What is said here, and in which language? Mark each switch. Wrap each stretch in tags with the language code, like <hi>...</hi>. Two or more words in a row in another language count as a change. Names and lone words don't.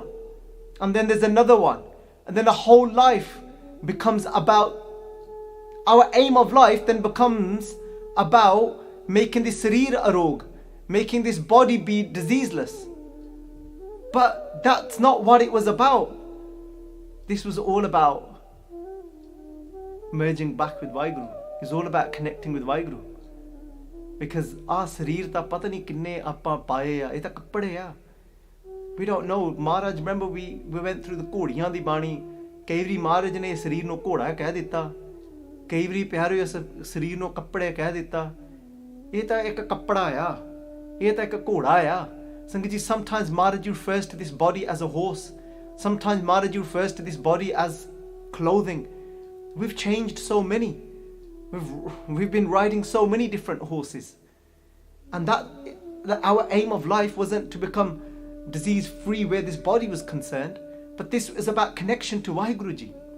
<en>And then there's another one. And then the whole life becomes about, our aim of life then becomes about making this</en> <pa>ਸਰੀਰ ਅਰੋਗ,</pa> <en>making this body be diseaseless. But that's not what it was about. This was all about merging back with Vaheguru. It's all about connecting with Vaheguru. Because our</en> <pa>ਸਰੀਰ ਤਾਂ ਪਤਾ ਨਹੀਂ ਕਿੰਨੇ ਅਪਾਂ ਪਾਏ ਆ, ਏਤਾ ਕੱਪੜੇ ਆ.</pa> <en>We don't know. Maharaj, remember we went through the Ghodiyan di Bani.</en> <pa>ਕਈ ਵਾਰੀ ਮਹਾਰਾਜ ਨੇ ਸਰੀਰ ਨੂੰ ਘੋੜਾ ਕਹਿ ਦਿੱਤਾ. ਕਈ ਵਾਰੀ ਪਿਆਰੋ ਸਰੀਰ ਨੂੰ ਕੱਪੜੇ ਕਹਿ ਦਿੱਤਾ. ਇਹ ਤਾਂ ਇੱਕ ਕੱਪੜਾ ਆ। ਇਹ ਤਾਂ ਇੱਕ ਘੋੜਾ ਆ. ਸੰਗਤ ਜੀ,</pa> <en>sometimes Maharaj refers to this body as a horse. Sometimes Maharaj refers to this body as clothing. We've changed so many. We've been riding so many different horses. And that our aim of life wasn't to become disease free where this body was concerned, but this is about connection to Vaheguruji.</en>